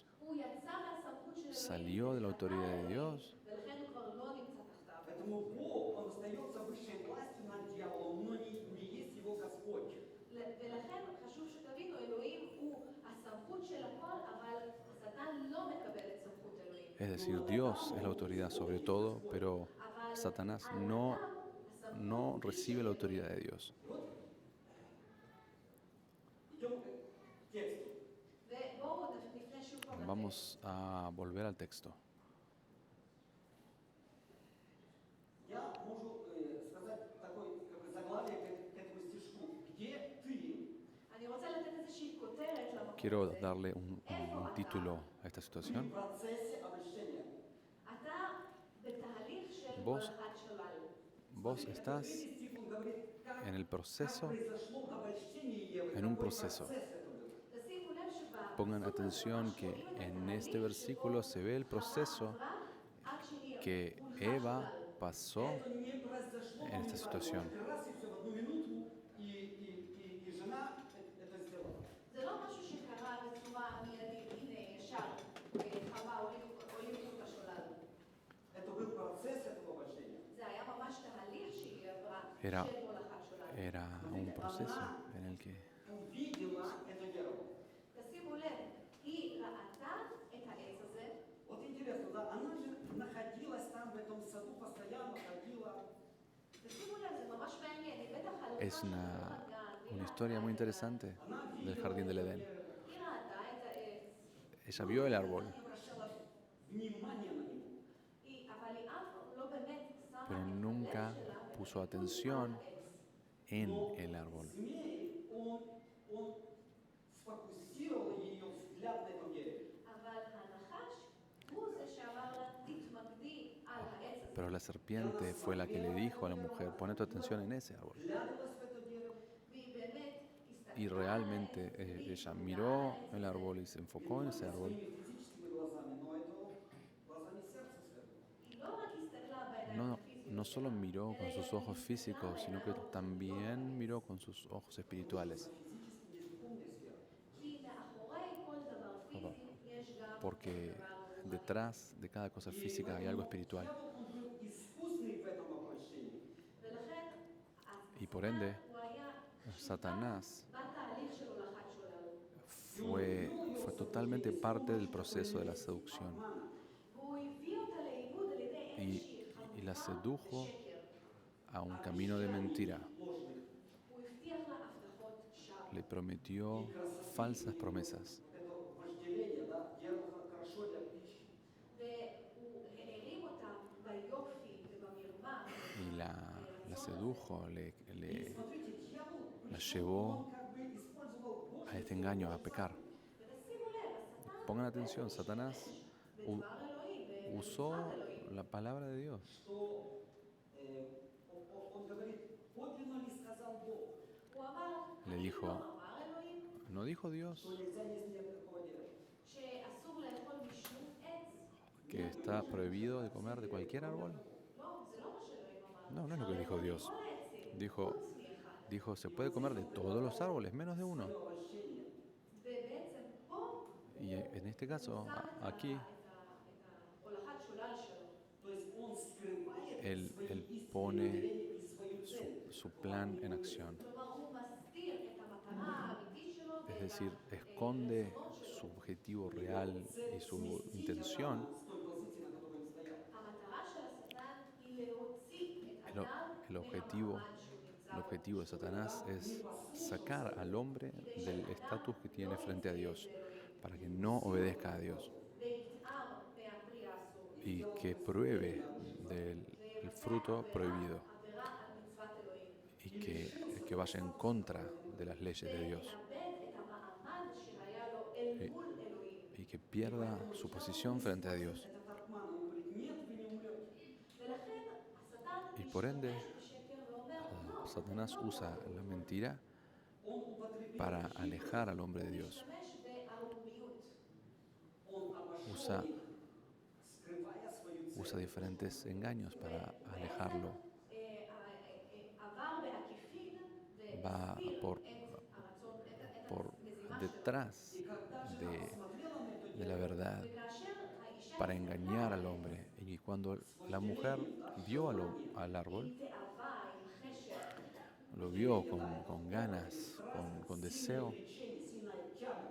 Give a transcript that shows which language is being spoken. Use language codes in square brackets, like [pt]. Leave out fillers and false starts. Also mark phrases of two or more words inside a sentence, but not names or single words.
[he] הוא יצא מהסמכות של אלוהים, [es] Salió de la autoridad de Dios, [he] ולכן הוא כבר לא נמצא תחתיו. [ru] Поэтому Бог, Он остается высшей властью над дьяволом, но не есть его Господь. [he] ולכן חשוב שתבינו, אלוהים הוא הסמכות של הכל, אבל השטן לא מקבל את סמכות אלוהים. [es] es decir, Dios es la autoridad sobre todo, pero Satanás no recibe la autoridad de Dios. [ru] Идем к тексту. [he] ובואו נפנה שוב פעם לטקסט. [es] Vamos a volver al texto. [ru] Я могу сказать такое как бы заглавие к этому стишку. Где ты? [he] אני רוצה לתת איזושהי כותרת למקום [es] Quiero [he] הזה. [es] darle un título a esta [ru] Ты [es] situación. [ru] в процессе обольщения. [he] אתה בתהליך של [es] Vos- [he] הולכת שולל. [es] Vos estás [ru] Третий стих, он говорит, как [es] en el proceso, [ru] произошло обольщение Евы, [es] en un [ru] какой [es] proceso. [ru] процесс это был. [he] תשימו לב שבפסוק [es] Pongan [he] הזה [es] atención [he] ממש [es] que [he] רואים את [es] en [he] התהליך [es] este versículo se ve el [he] שבו [es] proceso [he] עברה עד שהיא [es] que [he] הולכה [es] Eva [he] שולל. [es] pasó [ru] Это не произошло [es] en esta [ru] моментально. [es] situación. [ru] Раз и все в одну минуту, и жена это сделала. [he] זה לא משהו שקרה בצורה מיידית, הנה ישר חווה הוליכו את השולל. [ru] Это был процесс этого обольщения. [he] זה היה ממש תהליך שהיא עברה [es] Era- [he] של הולכת שולל. [es] Era un proceso en el que [ru] Увидела это дерево. [he] תשימו לב, היא ראתה את העץ הזה, [ru] Вот интересно, да, она же находилась там в этом саду, постоянно ходила. [he] תשימו לב, זה ממש מעניין, היא בטח הלכה [es] es [he] שם ברמת גן, [es] una historia muy interesante del jardín del Edén. [he] היא ראתה את העץ, [es] Ella vio el árbol, [ru] Не обращала внимания на него. [he] אבל היא אף לא באמת שמה [es] pero [he] את [es] nunca [he] הלב שלה [es] puso [he] בטיפול [es] atención [he] בעץ. [es] en [ru] Но [es] el árbol. [ru] змей, он сфокусировал ее взгляд на этом дереве. [he] אבל הנחש הוא זה שאמר לה, תתמקדי על העץ הזה. [es] Pero la serpiente fue la que le dijo a la mujer, pone tu atención en ese árbol. [ru] Глядывалась в это дерево, [he] והיא באמת הסתכלה [es] Y [he] על [es] realmente [he] העץ, והיא [es] ella [he] התמקדה [es] miró [he] על העץ [es] el [he] הזה. [es] árbol y se enfocó en ese árbol. [ru] своими физическими глазами, но это глазами сердца святого. [he] היא לא רק הסתכלה בעיניים [es] No, [he] הפיזיות [es] no solo [he] שלה, [es] miró [he] אלא [es] con [he] היא [es] sus [he] גם [es] ojos [he] הסתכלה [es] físicos, sino que [he] בעיניים [es] también miró con sus ojos espirituales. [ru] Физически есть духовная сфера. [he] כי מאחורי כל דבר פיזי יש גם [es] Porque [he] דבר רוחני. [es] detrás de cada cosa física hay algo espiritual. [ru] Дьявол, он был искусный в этом обольщении. [he] ולכן, [es] Y por ende, [he] הוא היה [es] Satanás [he] בתהליך של הולכת שולל. [es] fue totalmente parte del proceso de la seducción [he] והוא הביא אותה לאיבוד על ידי איזושהי [es] y la [he] חלוקה [es] sedujo [he] ושקר. [es] a un camino de mentira. [ru] Ложный. [he] הוא הבטיח לה הבטחות שווא. [es] Le prometió falsas promesas [ru] Это вожделение, да, дерево хорошо для пищи. [he] והוא הערים אותה ביופי ובמרמה. [es] y la sedujo, [ru] И смотрите, дьявол [es] la [ru] пришел, [es] llevó [ru] он как бы использовал [es] a este engaño, a pecar. [he] ותשימו לב, השטן [es] pongan atención, Satanás u- [he] בדבר אלוהים, [es] usó [he] במצוות אלוהים. [es] la palabra de Dios. [ru] Что он говорит, подлинно ли сказал Бог, [he] הוא אמר, [es] Le [he] האם [es] dijo, [he] לא אמר אלוהים [es] ¿no dijo [ru] что [es] Dios [ru] нельзя есть никакого дерева? [he] שאסור לאכול משום עץ? [es] que está prohibido de comer de cualquier árbol? [he] לא, זה לא מה שאלוהים אמר. [es] No, no es lo que [he] אפשר [es] dijo [he] לאכול [es] Dios. [he] מכל העצים, [es] Dijo, [he] חוץ מאחד. [es] dijo, se puede comer de todos los árboles, menos de uno. [ru] Обольщение. [he] ובעצם פה [es] Y en este caso, [he] שם [es] aquí, [he] את הולכת שולל שלו. [ru] То есть он скрывает [es] él [ru] свои истинные [es] pone [ru] намерения и свою цель. [es] su plan en acción. [he] כלומר, הוא מסתיר את המטרה האמיתית שלו [es] Es decir, esconde su objetivo real y su intención. [ru] С той позиции, на которой он стоял. [he] המטרה של השטן היא להוציא את [es] El, [he] אדם [es] el objetivo, [he] מהמעמד שהוא נמצא [es] el [he] בו. [es] objetivo de Satanás es sacar al hombre del estatus que tiene frente a Dios, para que no obedezca a Dios [he] ויטעם מהפרי האסור. [es] y que pruebe del el fruto prohibido [he] עבירה על מצוות אלוהים. [es] y que vaya en contra de las leyes de Dios [he] ויאבד את המעמד שהיה לו אל מול אלוהים. [es] y que pierda su posición frente a Dios. [ru] Этот обман, он говорит, нет, вы не умрете. [he] ולכן השטן [es] Y por ende, [he] משתמש בשקר ואומר, לא, [es] Satanás usa la mentira [ru] Он употребил [es] para alejar al hombre de Dios. [he] משתמש בערומיות. [ru] он обошел [es] Usa, [ru] их, скрывая свою цель. [es] usa diferentes engaños para alejarlo. [he] עבר בעקיפין [es] Va [he] והסתיר [es] por, [he] את הרצון, את [es] por [he] המזימה שלו. [es] detrás [ru] И когда жена [es] de, [ru] посмотрела на это [es] de la verdad [he] וכאשר האישה [es] para [he] הסתכלה [es] engañar al [he] עליהם, [es] hombre. Y cuando la mujer vio al árbol, [he] עם תאווה, עם חשק, [es] lo vio con ganas, con deseo, [ru] влечение, сильная тяга.